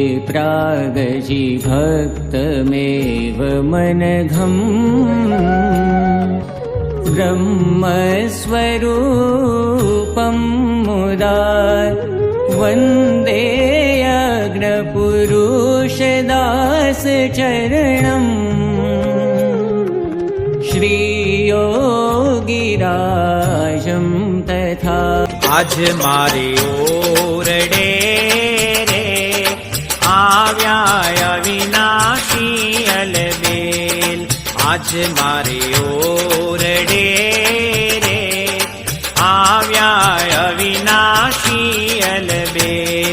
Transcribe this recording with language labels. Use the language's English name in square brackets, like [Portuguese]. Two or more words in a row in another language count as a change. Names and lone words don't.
[Sanskrit] प्रागजिभक्तमेव मनघम् ब्रह्मस्वरूपं मुदा वन्दे अग्नपुरुषदासचरणम् श्रीयोगिराजं तथा। [Gujarati] આજ મારે ઓરડે રે આવ્યા અવિનાશી અલબેલ। આજ મારે ઓરડે રે આવ્યા અવિનાશી અલબેલ।